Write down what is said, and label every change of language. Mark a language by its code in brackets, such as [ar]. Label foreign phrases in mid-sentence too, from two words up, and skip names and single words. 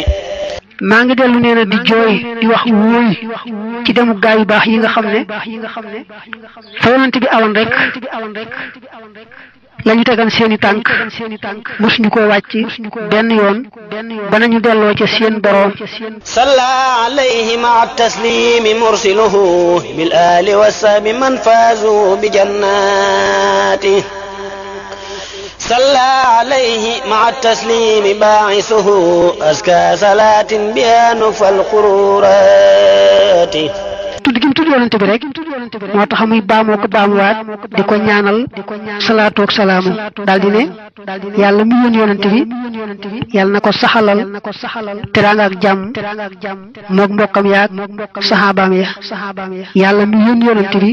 [wo] maa ngi dellu nee na di jooy di wax wóoy ci demu gaa yu baax yi nga xam ne fa yonent bi awoon rek lañu tegan seeni tànk mosuñu ko wàcc benn yoon ba nañu delloo ca seen boroom. [ar] صلى عليه مع التسليم مرسله بالآل والصحب من فازوا بالجنات. صلى عليه مع التسليم باعثه أزكى صلاة بها نفى القرورات. [wo] tudd gi mu tudd yonent bi rek moo tax muy baamoo ko baamuwaat di ko ñaanal salaatu ak salaamu daal di ne yàlla mi yónni yonent bi yàlla na ko saxalal teraanga ak jàmm moog mbokkam yaag saxaabaam ya yàlla mi yónni yonent bi